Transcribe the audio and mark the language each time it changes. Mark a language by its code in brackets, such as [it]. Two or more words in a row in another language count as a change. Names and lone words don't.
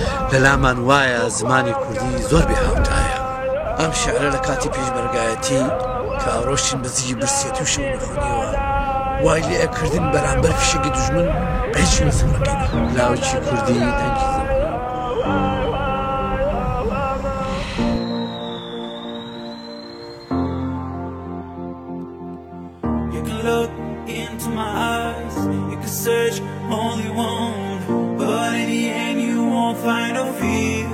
[ckb] لەلامان وایە زمانی کوردی زۆر بێهاوتایە. ئەم شیعرە لە کاتی پێشمەرگایەتی کە ئاڕۆشتین بە زیگی برسێتی و شەو نەخۆنیەوە وای لێ ئەکردن بەرامبەر فشێکی دوژمن بەهیچ مەسەڵەکەینە. لاوکی کوردی دەنگی زەوی. [en] Look into my eyes, you can search all you want, but in the end you won't find no feel.